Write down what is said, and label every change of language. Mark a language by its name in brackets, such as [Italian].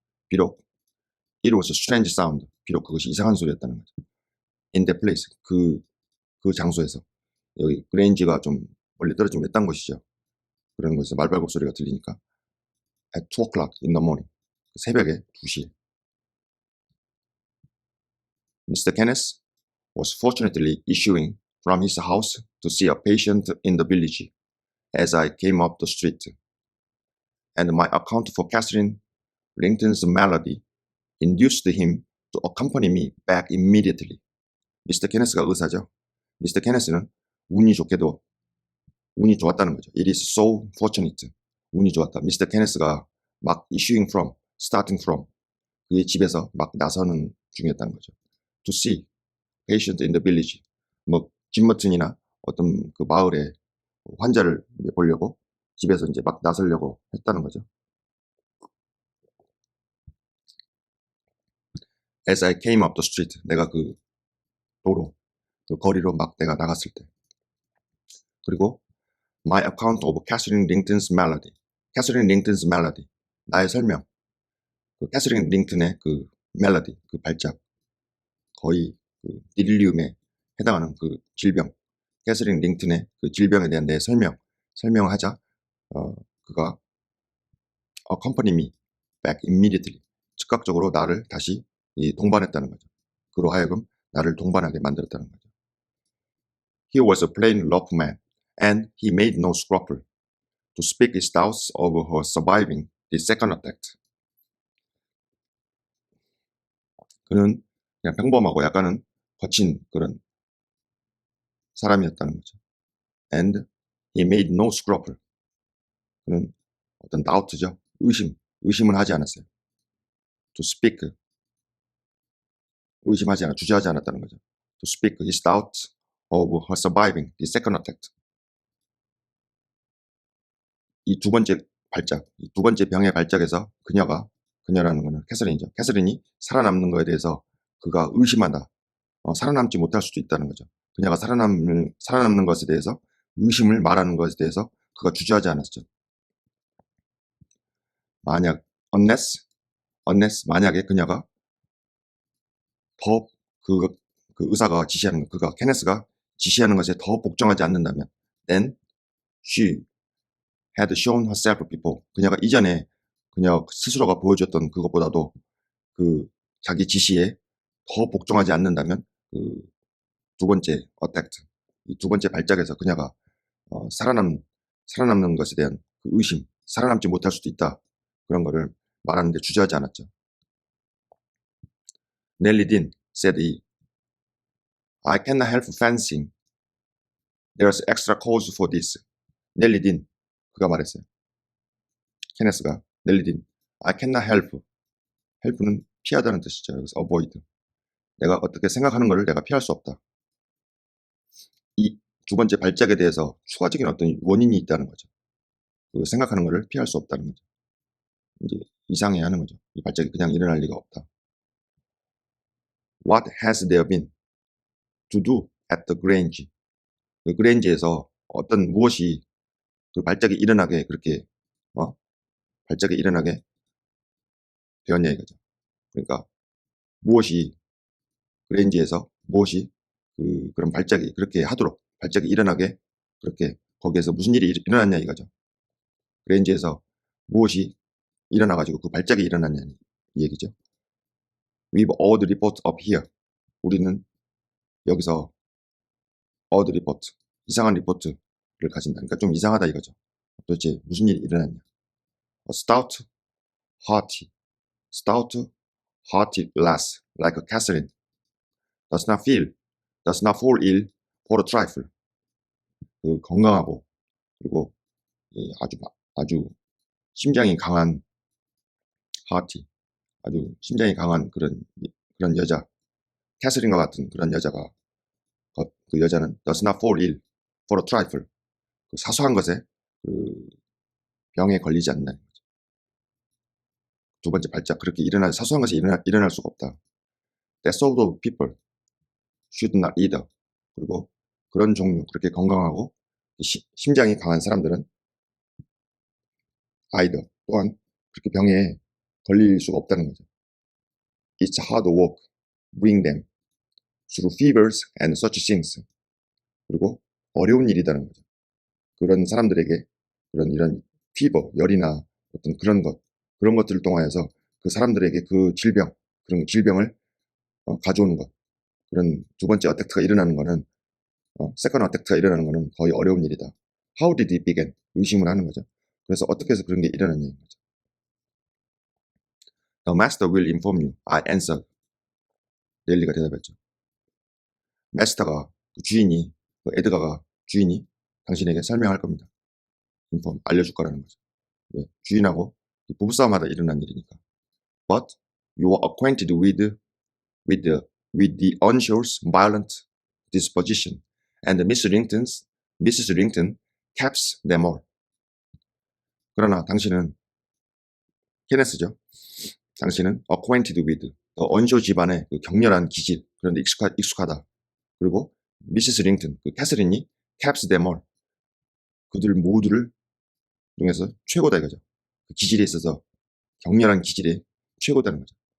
[Korean] 비록 [English] it was a strange sound [Korean] 비록 그것이 이상한 소리였다는 거죠. [English] in that place [Korean] 그 장소에서 여기 그레인지가 좀 멀리 떨어지면 외딴 곳이죠. 그런 곳에서 말발굽 소리가 들리니까 [English] at 2 o'clock in the morning [Korean] 새벽에 2시에 Mr. [English] Kenneth was fortunately issuing from his house to see a patient in the village as I came up the street, and my account for Catherine Linton's malady induced him to accompany me back immediately. [Korean] 미스터 케네스가 의사죠. 미스터 케네스는 운이 좋게도 운이 좋았다는 거죠. [English] It is so fortunate. [Korean] 운이 좋았다. 미스터 케네스가 막 [English] issuing from, starting from [Korean] 그의 집에서 막 나서는 중이었다는 거죠. [English] To see patient in the village. [Korean] 뭐 짐머튼이나 어떤 그 마을에 환자를 이제 보려고 집에서 이제 막 나서려고 했다는 거죠. [English] As I came up the street, [Korean] 내가 그 도로, 그 거리로 막 내가 나갔을 때. [English] 그리고 My account of Catherine Langton's melody. Catherine Langton's melody. [Korean] 나의 설명. 그 캐서린 링튼의 그 멜로디, 그 발작. 거의 그 딜리움에 해당하는 그 질병. 캐서린 링튼의 그 질병에 대한 내 설명을 하자. [English] 그가 accompany me back immediately. [Korean] 즉각적으로 나를 다시 동반했다는 거죠. 그로 하여금 나를 동반하게 만들었다는 거죠. [English] He was a plain rough man, and he made no scruple to speak his doubts over her surviving the second attack. [Korean] 그는 그냥 평범하고 약간은 거친 그런 사람이었다는 거죠. [English] And he made no scruple. [Korean] 그는 어떤 doubt죠. 의심을 하지 않았어요. [English] To speak. [Korean] 주저하지 않았다는 거죠. [English] To speak his doubts of her surviving the second attack. [Korean] 이 두 번째 발작, 이 두 번째 병의 발작에서 그녀라는 것은 캐서린이죠. 캐서린이 살아남는 것에 대해서 그가 의심한다. 살아남지 못할 수도 있다는 거죠. 그녀가 살아남는 것에 대해서 의심을 말하는 것에 대해서 그가 주저하지 않았죠. 만약에 그녀가 더 그 의사가 지시하는 것, 케네스가 지시하는 것에 더 복종하지 않는다면, [English] then she had shown herself before. [Korean] 그녀가 이전에 그녀 스스로가 보여줬던 그것보다도 그 자기 지시에 더 복종하지 않는다면, 그 두 번째 attack, 이 두 번째 발작에서 그녀가 살아남는 것에 대한 그 의심, 살아남지 못할 수도 있다. 그런 거를 말하는데 주저하지 않았죠. [English] Nellie Dean said he, I cannot help fancying there's extra cause for this. [Korean] 넬리 딘, 그가 말했어요. 케네스가, 넬리 딘, [English] I cannot help. [Korean] help는 피하다는 뜻이죠. 여기서 avoid. 내가 어떻게 생각하는 것을 내가 피할 수 없다. 이 두 번째 발작에 대해서 추가적인 어떤 원인이 있다는 거죠. 그 생각하는 것을 피할 수 없다는 거죠. 이제 이상해하는 거죠. 이 발작이 그냥 일어날 리가 없다. [English] What has there been to do at the Grange? [Korean] 그 그랜지에서 어떤 무엇이 그 발작이 일어나게 그렇게 발작이 일어나게 되었냐 이거죠. 그러니까 무엇이 그랜지에서 무엇이 그런 발작이 그렇게 하도록 발작이 일어나게 그렇게 거기에서 무슨 일이 일어났냐 이거죠. 그랜지에서 무엇이 일어나가지고 그 발작이 일어났냐는 이 얘기죠. [English] We've all the report up here. [Korean] 우리는 여기서 [English] all the report, [Korean] 이상한 리포트를 가진다. 그러니까 좀 이상하다 이거죠. 도대체 무슨 일이 일어났냐. [English] A stout, hearty lass like Catherine does not fall ill for a trifle. [Korean] 그 건강하고 그리고 아주 심장이 강한 hearty, 아주 심장이 강한 그런 여자, 캐서린과 같은 그런 여자가 그 여자는 [English] does not fall ill for a trifle. [Korean] 그 사소한 것에 그 병에 걸리지 않는다는 거죠. 두 번째 발작 그렇게 사소한 것이 일어날 수가 없다. [English] That sort of people should not either. [Korean] 그리고 그런 종류 그렇게 건강하고 심장이 강한 사람들은 either 또한 그렇게 병에 걸릴 수가 없다는 거죠. [English] It's hard work bring them through fevers and such things. [Korean] 그리고 어려운 일이라는 거죠. 그런 사람들에게 이런 피버, 열이나 어떤 그런 것들을 통하여서 그 사람들에게 그런 질병을 가져오는 것. 그런 두 번째 어택트가 일어나는 거는 세컨 어택트가 일어나는 거는 거의 어려운 일이다. [English] How did it begin? [Korean] 의심을 하는 거죠. 그래서 어떻게 해서 그런 게 일어났냐는 거죠. [English] The master will inform you. I answered. [Korean] 넬리가 대답했죠. 마스터가 주인이 에드가가 주인이 당신에게 설명할 겁니다. 알려줄 거라는 거죠. 왜? 주인하고 부부싸움하다 일어난 일이니까. [English] But you are acquainted with the unshore's violent disposition, and Mrs. Rington caps them all. [Korean] 그러나 당신은 케네스죠. 당신은 [English] acquainted with the onshore [Korean] 집안의 그 격렬한 기질, 그런데 익숙하다. 그리고 미시스 링튼, 그 캐서린이 [English] caps them all. [Korean] 그들 모두를 중에서 최고다 이거죠. 그 기질에 있어서 격렬한 기질이 최고다는 거죠.